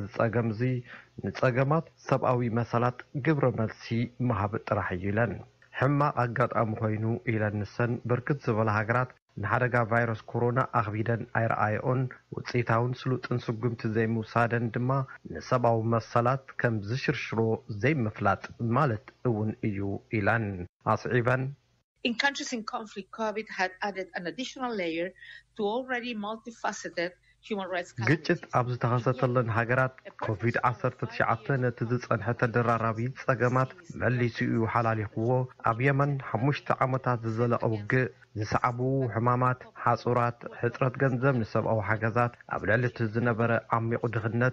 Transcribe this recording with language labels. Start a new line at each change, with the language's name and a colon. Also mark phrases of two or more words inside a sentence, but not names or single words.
Tigrinya: ጸገምዚ ንጸገማት ሰብኣዊ መሰላት ግብረ መልሲ መሃብ ጥራሕ ይለን ሕማቕ ኣጋጣሚ ኮይኑ ኢለንሰን ብርክት ዝበለ ሃገራት ንሓደጋ ቫይረስ ኮሮና ኣኽቢደን ኣይረኣዮን ውፅኢታውን ስሉጥን ስጉምቲ ዘይምውሳደን ድማ ንሰብኣዊ መሰላት ከም ዝሽርሽሮ ዘይምፍላጥ ማለት እውን እዩ ኢለን ኣስዒበን
English: In countries in conflict, COVID had added an additional layer to already multifaceted
Tigrinya: ግጭት ኣብ ዝተኸሰተለን ሃገራት ኮቪድ-19 ነቲ ዝጸንሐ ተደራራቢ ጸገማት መሊሱ እዩ ሓላሊኽዎ። ኣብ የመን 5 ዓመታት ዝዘለቐ ውግእ፣ ዝሰዓቡ ሕማማት፣ ሓጹራት፣ ሕፅረት ገንዘብ ንሰብኣዊ ሓገዛት፣ ኣብ ልዕሊ እቲ ዝነበረ ዓሚቝ ድኽነት፣